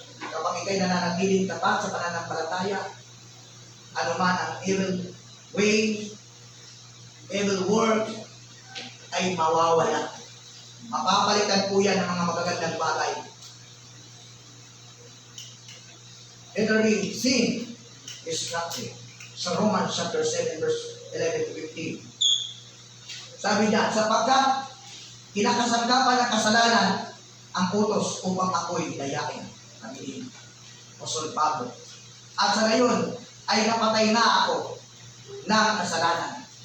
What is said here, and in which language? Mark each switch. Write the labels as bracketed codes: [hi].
[tl] Kapag ikay nananatiling tapat sa pananampalataya, anuman ang [en] evil way, evil work, [tl] ay mawawala. Mapapalitan po yan ng mga magagandang bagay. [en] Literally, sin is nothing. [tl] Sa Romans chapter 7, verse 11 to 15. Sabi niya, sapagkat kinakasangkapan ng kasalanan ang utos upang ako'y dayain. Sabi Apostol Pablo. At sa ngayon, ay napatay na ako ng kasalanan.